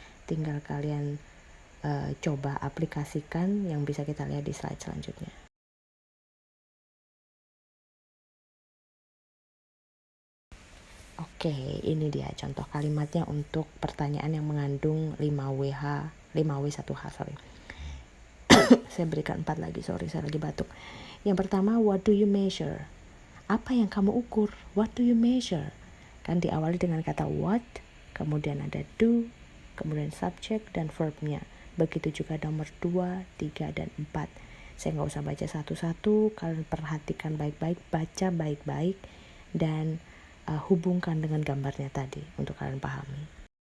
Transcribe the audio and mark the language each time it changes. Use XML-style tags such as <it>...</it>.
<id>Tinggal kalian coba aplikasikan yang bisa kita lihat di slide selanjutnya. Oke, ini dia contoh kalimatnya untuk pertanyaan yang mengandung 5W1H, sorry. Saya berikan 4 lagi, sorry, saya lagi batuk. Yang pertama,</id> <en>what do you measure?</en> <id>Apa yang kamu ukur?</id> <en>What do you measure?</en> <id>Kan diawali dengan kata what, kemudian ada do, kemudian subject dan verbnya. Begitu juga nomor 2, 3, dan 4. Saya nggak usah baca satu-satu, kalian perhatikan baik-baik, baca baik-baik, dan hubungkan dengan gambarnya tadi untuk kalian pahami.</id>